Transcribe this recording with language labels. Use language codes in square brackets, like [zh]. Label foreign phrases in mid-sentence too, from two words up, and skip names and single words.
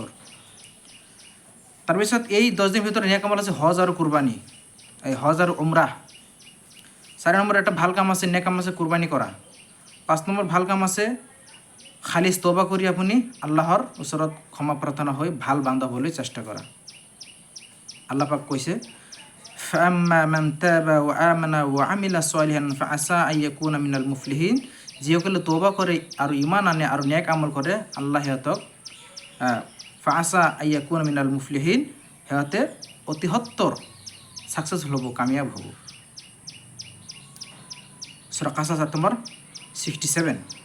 [as] তাৰপিছত এই 10 দিন ভিতৰত নেক আমল আছে হজ আৰু কুৰবানী, এই হজ আৰু উমৰাহ। 4 নম্বৰ এটা ভাল কাম আছে, নেক কাম আছে কুৰবানী কৰা। 5 নম্বৰ ভাল কাম আছে খালিছ তওবা কৰি আপুনি আল্লাহৰ ওচৰত ক্ষমা প্ৰাৰ্থনা হৈ ভাল বান্দা হ'বলৈ চেষ্টা কৰা। আল্লাহ পাক কৈছে, [ar] فأما من تاب وآمن وعمل صالحا فعسى أن يكون من المفلحين. [as] যিসকলে তওবা কৰে আৰু ঈমান আনে আৰু নেক আমল কৰে, আল্লাহ সিহঁতক [ar] فعسى أن يكون من المفلحين, [as] সিহঁতে অতি সত্তৰ ছাকচেছফুল হ'ব, কামিয়াব হ'ব। সূৰা কাছাছ 67।